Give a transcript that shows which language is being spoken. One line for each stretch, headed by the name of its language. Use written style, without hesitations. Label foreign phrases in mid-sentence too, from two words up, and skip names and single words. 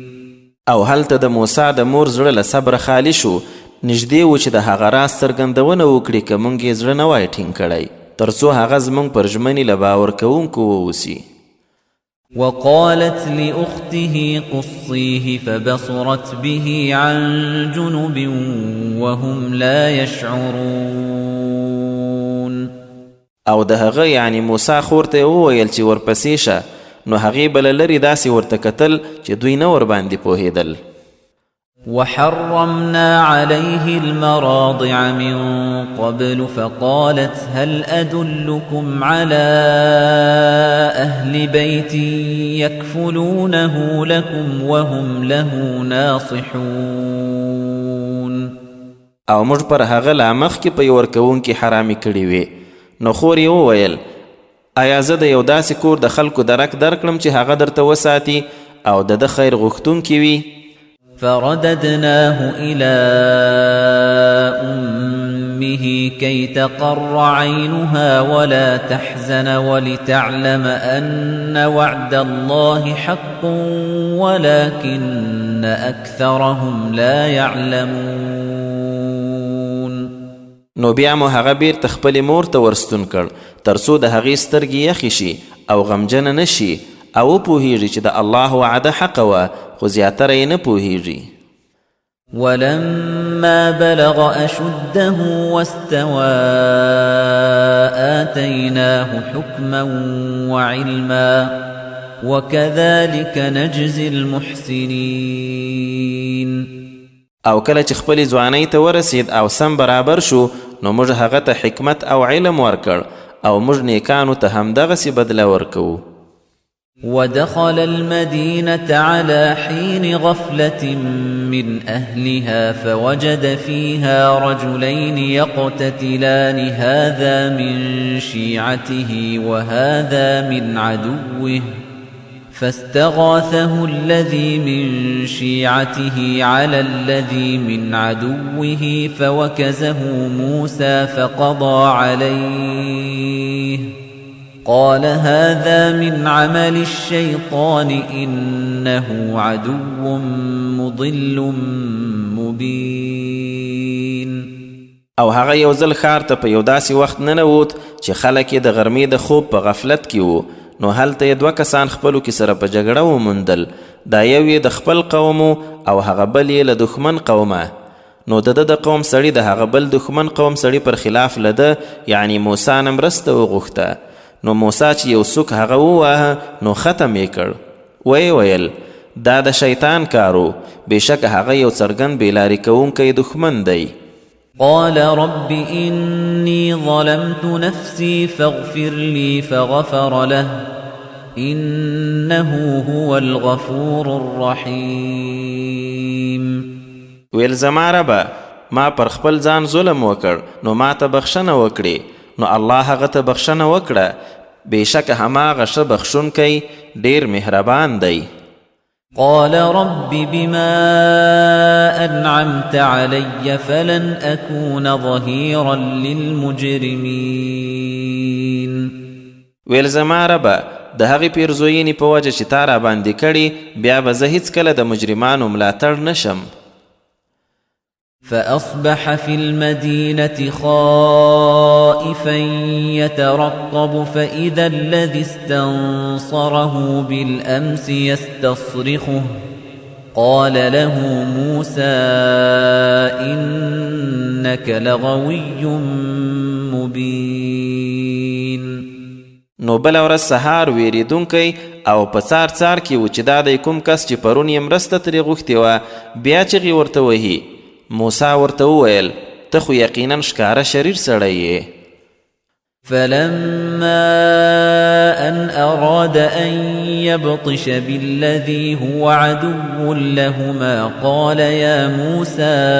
Pashto: او هلته د موسی د مور زړه له صبر خالی شو، نږدې و چې د هغه راز څرګندونه وکړي که موږ یې زړه نه وای ټینګ کړی، تر څو هغه زموږ پر ژمنې له باور کوونکو واوسي.
Arabic: وقالت لأخته قصيه فبصرت به عن جنب وهم لا يشعرون.
Pashto: او د هغه یعنی موسی خور ته وویل چې ورپسې شه، نو هغې بله لرې داسې ورته کتل چې دوی نه ورباندې پوهېدل.
Arabic: وحرمنا عليه المراضع من قبل فقالت هل أدلكم على أهل بيت يكفلونه لكم وهم له ناصحون.
Pashto: او موږ پر هغه لا مخکې په یې ورکوونکي حرامې کړي وې، نو خور یې وویل آیا زه د یو داسې کور د خلکو درک درکړم چې هغه درته وساتي او د خیر غوښتونکي وي؟
Arabic: فرددناه إلى أمه كي تقر عينها ولا تحزن ولتعلم أن وعد الله حق ولكن أكثرهم لا يعلمون.
Pashto: نو بیا مو هغه بیرته خپلې مور ته ورستون کړ تر څو د هغې سترګې یخې شي او غمجنه نه شي او وپوهیږي چې د الله وعده حقه وه، خو زیاتره یې نه پوهیږي.
Arabic: ولما بلغ أشده واستوى آتيناه حكما وعلما وكذلك نجزي المحسنين.
Pashto: او کله چې خپلې ځوانۍ ته ورسید او سم برابر شو، نو موږ هغه ته حکمت او علم ورکړ او موږ نیکانو ته همدغسې بدله ورکوو.
Arabic: ودخل المدينة على حين غفلة من أهلها فوجد فيها رجلين يقتتلان هذا من شيعته وهذا من عدوه فاستغاثه الذي من شيعته على الذي من عدوه فوكزه موسى فقضى عليه قال هذا من عمل الشيطان إنه عدو مضل مبين.
Pashto: او هغه یو ځل ښار ته په یو داسې وخت ننوت چې خلک یې د غرمې د خوب په غفلت کې وو، نو هلته یې دوه کسان خپلو کې سره په جګړه وموندل، دا یو یې د خپل قوم او هغه بل یې له دښمن قومه. نو د د قوم سړي د هغه بل دښمن قوم سړي پر خلاف لده یعنی موسی نه مرسته وغوښته. نو موسی چې یو څوک هغه وواهه نو ختم یې کړ. ویې ویل دا د شیطان کارو، بېشکه هغه یو څرګند بېلارې کوونکی دښمن دی.
Arabic: قال رب إني ظلمت نفسي فاغفر لي فغفر له إنه هو الغفور الرحيم.
Pashto: ویل زما ربه ما پر خپل ځان ظلم وکړ، نو ما ته بخښنه وکړې، نو الله هغه ته بخښنه وکړه، بېشکه هماغه ښه بخښونکی ډېر مهربان دی.
Arabic: قال رب بما أنعمت علي فلن أكون ظهيرا للمجرمين.
Pashto: ویل زما ربه د هغې پیرزوینې په وجه چې تا را باندې کړي بیا به زه هیڅکله د مجرمانو ملاتړ نشم.
Arabic: فأصبح في المدينة خائفا يترقب فإذا الذي استنصره بالأمس يستصرخه قال له موسى إنك لغوي مبين.
Pashto: نو بله ورځ سهار ویریدونکی او په څار څار کې و چې دا دی کوم کس چې پرون یې مرسته ترې غوښتې وه، بیا چغې ورته وهي. موسی ورته وویل ته خو یقینا ښکاره شریر سړی یې.
Arabic: فلما أن أراد أن يبطش بالذي هو عدو لهما قال يا موسى